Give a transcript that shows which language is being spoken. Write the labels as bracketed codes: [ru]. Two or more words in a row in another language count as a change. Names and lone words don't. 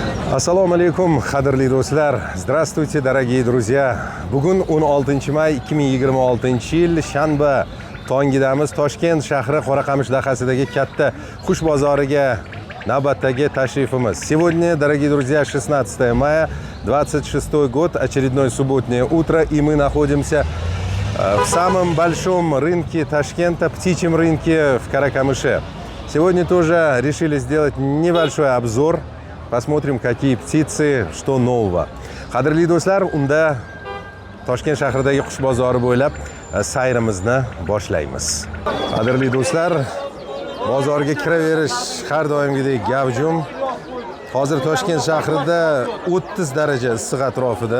[uz] Assalomu alaykum, qadrli do'stlar. [ru] Здравствуйте, дорогие друзья. [uz] Bugun 16 may 2026-yil shanba tongidamiz. Toshkent shahri Qoraqamish dahasidagi katta qush bozoriga navbatdagi tashrifimiz. [ru] Сегодня, дорогие друзья, 16 мая 26 год, очередное субботнее утро, и мы находимся в самом большом рынке Ташкента, птичьем рынке в Каракамыше. Сегодня тоже решили сделать небольшой обзор. Посмотрим, какие птицы, что нового. [uz] Qadrli do'stlar, unda Toshkent shahridagi qush bozori bo'ylab sayrimizni boshlaymiz. Qadrli do'stlar, bozorga kiraverish har doimgidek gavjum. Hozir Toshkent shahrida 30 daraja issiq atrofida.